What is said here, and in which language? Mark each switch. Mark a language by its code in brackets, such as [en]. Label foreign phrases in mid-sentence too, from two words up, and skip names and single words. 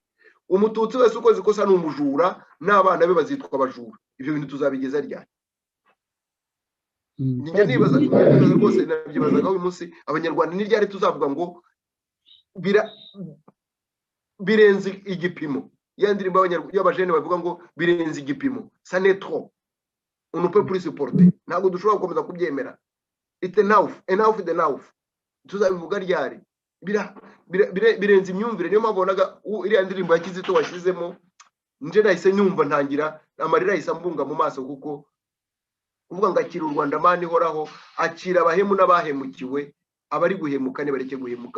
[rw] Umututsi wese ukoze ikosa ni umujura n'abana be bazitwa abajura. Ibyo bintu tuzabigeza ryari? Njye nibaza rwose, nabyibazaga uyu munsi abanyarwanda ni ryari tuzavuga ngo birenze igipimo. Ya ndirimbo y'abajene bavuga ngo birenze igipimo, [fr] ça n'est trop, on ne peut plus supporter. [rw] Ntabwo dushobora gukomeza kubyemera. [en] It's enough the enough. [rw] Tuzabivuga ryari? Birenze imyumvire. Niyo mpamvu bonaga iriya ndirimbo ya Kizito washyizemo, nje nahise nyumva ntangira amarira ahise ambunga mu maso, kuko kuvuga ngo akira u Rwanda mani ihoraho, akira abahemu n'abahemukiwe, abari guhemuka bareke guhemuka.